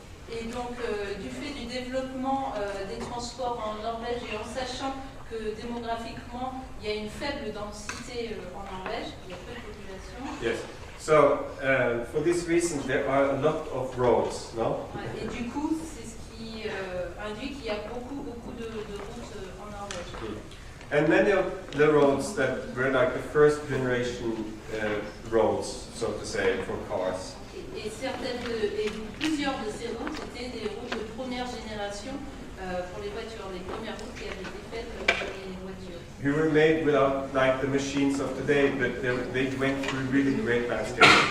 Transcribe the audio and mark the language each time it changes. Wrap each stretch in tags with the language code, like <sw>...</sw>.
<fr>Et donc du fait du développement des transports en Norvège et en sachant que démographiquement il y a une faible densité en Norvège, il y a peu de population.</fr> <en>Yes. So for this reason there are a lot of roads, no?</en> <fr>Et du coup c'est ce qui induit qu'il y a beaucoup de routes en Norvège.</fr> <en>And many of the roads that were like the first generation roads, so to say, for cars.</en> <fr>Et plusieurs de ces routes étaient des routes de première génération pour les voitures, les premières routes qui avaient été faites pour les voitures.</fr> <en>They were made without like the machines of today, but they went through really great landscapes.</en>